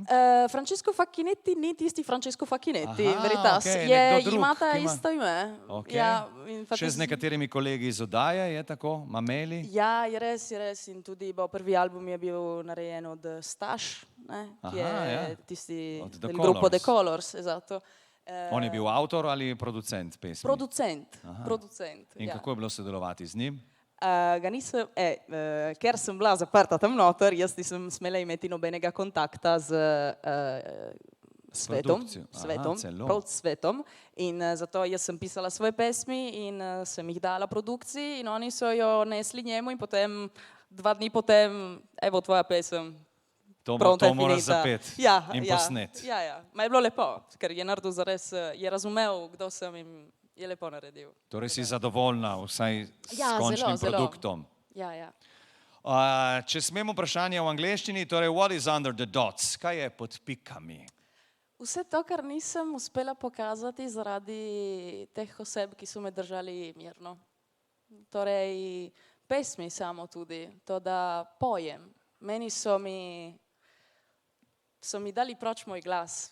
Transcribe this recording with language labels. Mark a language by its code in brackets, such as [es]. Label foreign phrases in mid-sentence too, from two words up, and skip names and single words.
[sl] Francesco Facchinetti ni tisti Francesco Facchinetti, Aha, veritas. okej, nekdo drug, Imata ki ima- isto ime. Ok. Ja, in Še z nekaterimi kolegi iz oddaje, je tako? Mameli? Ja, je res. In tudi prvi album je bil narejen od Staš, ne, ki je tisti Od The [it] del gruppo The Colors. Colors, esatto. [sl] On je bil avtor ali producent pesmi? Producent. In ja. kako je bilo sodelovati z njim? Ga nisem, ker sem bila zaprta tam noter, jaz nisem smela imeti nobenega kontakta z svetom, produkcijo. Aha, celo. prav svetom. In zato jaz sem pisala svoje pesmi in sem jih dala produkciji in oni so jo nesli njemu in potem 2 dni potem, evo tvoja pesem. To [it] pronta je [sl] moraš [it] finita. [sl] zapeti in posnet. Ja. Ma je bilo lepo, ker je naredil zares, je razumel, kdo sem in je lepo naredil. Torej si zadovoljna vsaj s Ja, končnim zelo. produktom. Ja. Če smemo vprašanje v angleščini, torej [en] what is under the dots? [sl] Kaj je pod pikami? Vse to, kar nisem uspela pokazati zaradi teh oseb, ki so me držali mirno. Torej, pesmi samo tudi, to, da pojem. Meni so mi dali proč moj glas.